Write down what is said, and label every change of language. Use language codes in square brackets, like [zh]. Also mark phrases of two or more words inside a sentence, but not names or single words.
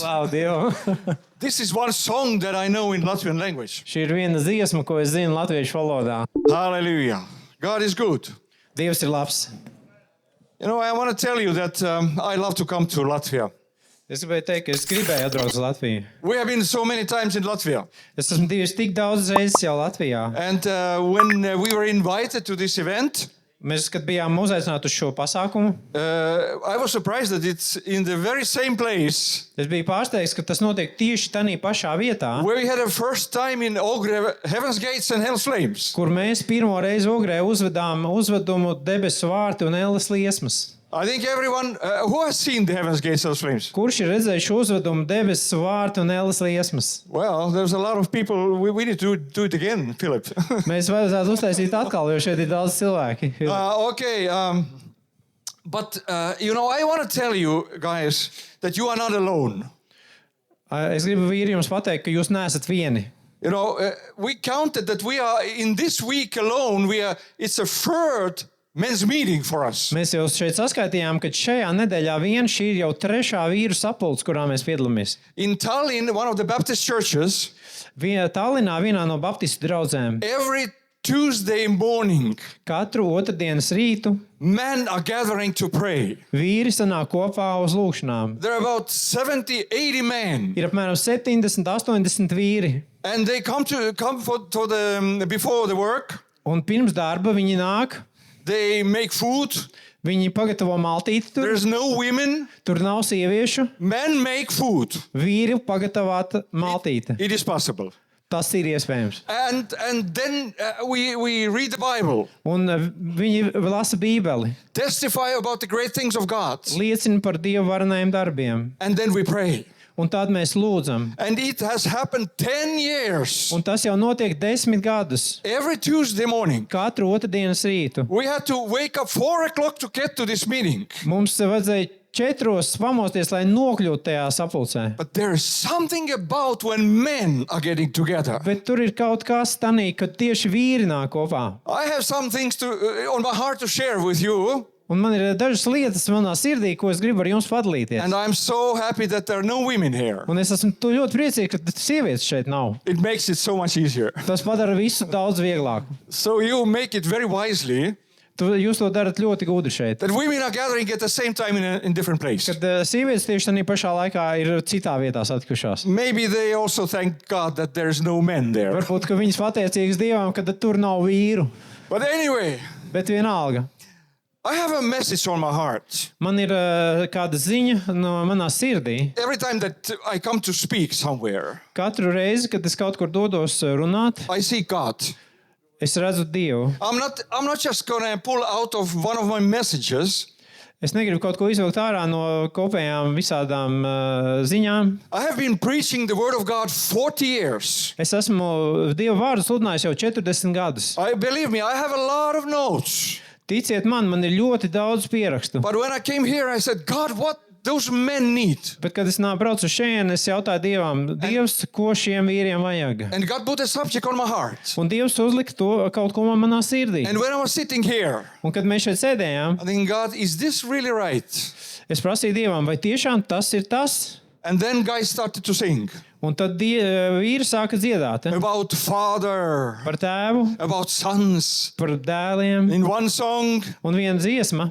[lv] Slavu Dievam. [en] this is one song that I know in Latvian language. [lv] Šī ir viena dziesma, ko es zinu latviešu valodā. [en] Hallelujah. God is good. [lv] Dievs ir labs. [en] You know, I want to tell you that I love to come to Latvia. [lv] Es gribēju teikt, ka es gribēju atbraukt uz Latviju. [en] We have been so many times in Latvia. [lv] Es esmu bijis tik daudz reizes jau Latvijā. [en] And when we were invited to this event, [lv] Mēs, kad bijām uzaicināti uz šo pasākumu, [en] I was surprised that it's in the very same place [lv] es biju pārsteigts, ka tas notiek tieši tajā pašā vietā, [en] where we had a first time in Ogre, Heaven's Gates and Hell's Flames. [lv] kur mēs pirmo reizi Ogrē uzvedām uzvedumu Debesu vārti un Elles liesmas. [en] I think everyone who has seen the Heaven's Gates, Hell's Flames. [lv] Kurš ir redzējis šo uzvedumu Debesu vārti un Elles liesmas? [en] Well, there's a lot of people. We need to do it again, Philip. [lv] Mēs vajadzētu uztaisīt atkal, jo šeit ir daudz cilvēki. [en] Okay. But, you know, I want to tell you, guys, that you are not alone. [lv] Es gribu vīri jums pateikt, ka jūs neesat vieni. [en] You know, we counted that we are, in this week alone, it's a third men's meeting for us. [lv] Mēs jau šeit saskaitījām, ka šajā nedēļā vien šī ir jau trešā vīru sapulce, kurā mēs piedalāmies. [en] In Tallinn, one of the Baptist churches, [lv] Tallinā vienā no baptistu draudzēm [en] every Tuesday morning, [lv] katru otrdienas rītu [en] men are gathering to pray. [lv] vīri sanāk kopā uz lūkšanām. [en] There are about 70, 80 men. [lv] Ir apmēram 70, 80 vīri. [en] And they come before the work. [lv] Un pirms darba viņi nāk, [en] They make food. [lv] viņi pagatavo maltīti tur. [en] There's no women. [lv] Tur nav sieviešu. [en] Men make food. [lv] Vīri pagatavāt maltīti. [en] It is possible. [lv] Tas ir iespējams. [en] And then we read the Bible. [lv] Un viņi lasa Bībeli. [en] Testify about the great things of God. [lv] Liecina par Dieva varenajiem darbiem. [en] And then we pray. [lv] Un tad mēs lūdzam. [en] And it has happened 10 years. [lv] Un tas jau notiek 10 gadus. [en] Every Tuesday morning. [lv] Katru otrdienas rītu. [en] We had to wake up 4 o'clock to get to this meeting. [lv] Mums vajadzēja 4 pamosties, lai nokļūtu tajā sapulcē. [en] But there is something about when men are getting together. [lv] Bet tur ir kaut kas tanī, kad tieši vīri nāk kopā. [en] I have some things on my heart to share with you. [lv] Un man ir dažas lietas manā sirdī, ko es gribu ar jums padalīties. [en] And I'm so happy that there are no women here. [lv] Un es esmu ļoti priecīgs, ka sievietes šeit nav. [en] It makes it so much easier. [lv] Tas padara visu daudz vieglāk. [en] So you make it very wisely [lv] Jūs to darat ļoti gudri šeit. [en] that women are gathering at the same time in different place. [lv] Kad sievietes tieši tajā pašā laikā ir citā vietā satikušās. [en] Maybe they also thank God that there's no men there. [lv] Varbūt, ka viņas pateicīgas Dievam, ka tur nav vīru. [en] But anyway, [lv] Bet vienalga. [en] I have a message on my heart. [lv] Man ir kāda ziņa no manā sirdī. [en] Every time that I come to speak somewhere, [lv] Katru reizi, kad es kaut kur dodos runāt, [en] I see God. [lv] es redzu Dievu. [en] I'm not just going to pull out of one of my messages. [lv] Es negribu kaut ko izvilkt ārā no kopējām visādām ziņām. [en] I have been preaching the word of God 40 years. [lv] Es esmu Dieva vārdu sludinājis jau 40 gadus. [en] Believe me, I have a lot of notes. [lv] Ticiet man ir ļoti daudz pierakstu. [en] But when I came here, I said, God, what those men need? [lv] Bet, kad es braucu šeit, es jautāju Dievam, Dievs, ko šiem vīriem vajag? [en] And God put a subject on my heart. [lv] Un Dievs uzlika to kaut ko manā sirdī. [en] And when I was sitting here, [lv] Un, kad mēs šeit sēdējām, [en] I think, God, is this really right? [lv] es prasīju Dievam, vai tiešām tas ir tas? [en] And then guys started to sing [lv] Un tad vīri sāka dziedāt [en] about father, [lv] par tēvu, [en] about sons. [lv] par dēliem. [en] In one song, [lv] Un viena dziesma,